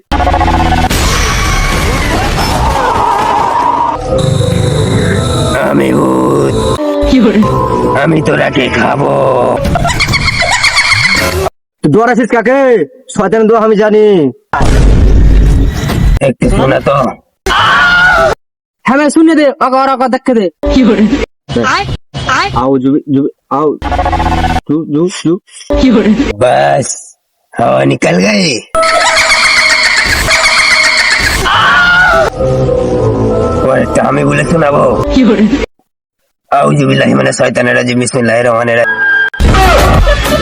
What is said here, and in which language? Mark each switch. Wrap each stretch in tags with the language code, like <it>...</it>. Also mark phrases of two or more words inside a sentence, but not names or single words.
<bn>আমি ভূত, আমি তোরাকে খাবো। দৌড়াছিস কাকে? শয়তানের দোয়া আমি জানি। একটু শোনা তো। হ্যাঁ ভাই শুনে দে অগর অগর দেখে দে</bn> <hi>आओ जुबी जुबी आओ जू जू जू बस हवा निकल गई।</hi> <bn>और আমি বলে শোনাবো।</bn> <ar>أعوذ بالله من الشيطان الرجيم بسم الله الرحمن الرحيم.</ar>